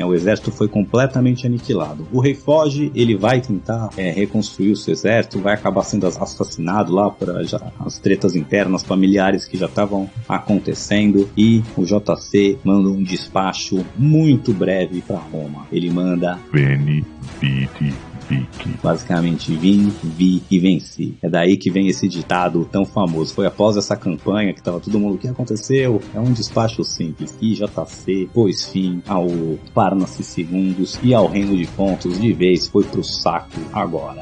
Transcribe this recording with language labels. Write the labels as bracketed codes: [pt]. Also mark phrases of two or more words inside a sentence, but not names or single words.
[pt] O exército foi completamente aniquilado. O rei foge, ele vai tentar reconstruir o seu exército, vai acabar sendo assassinado lá por as tretas internas familiares que já estavam acontecendo, e o JC manda um despacho muito breve para Roma. Ele manda: [la] Veni, vidi, vici. [pt] Basicamente, vim, vi e venci. É daí que vem esse ditado tão famoso. Foi após essa campanha que tava todo mundo: o que aconteceu? É um despacho simples. E JC pôs fim ao Pharnaces II e ao Reino de Pontos de vez. Foi pro saco agora.